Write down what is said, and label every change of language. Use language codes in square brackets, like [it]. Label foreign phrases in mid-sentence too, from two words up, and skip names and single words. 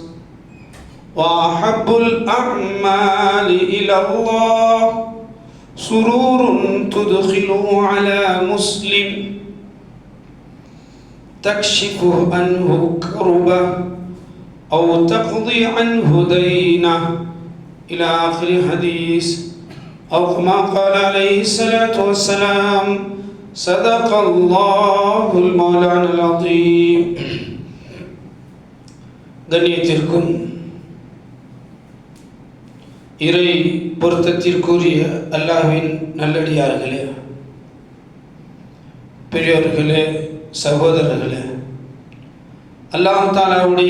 [ar] وأحب الأعمال إلى الله سرور تدخله على مسلم تكشف عنه كربه أو تقضي عنه دينه إلى آخر حديث أو كما قال عليه الصلاة والسلام صدق الله المولانا العظيم. [ta] கண்ணியத்திற்கும் இறை பொருத்தத்திற்குரிய அல்லாஹ்வின் நல்லடியார்களே, பெரியோர்களே, சகோதரர்களே, அல்லாஹ் தஆலாவுடைய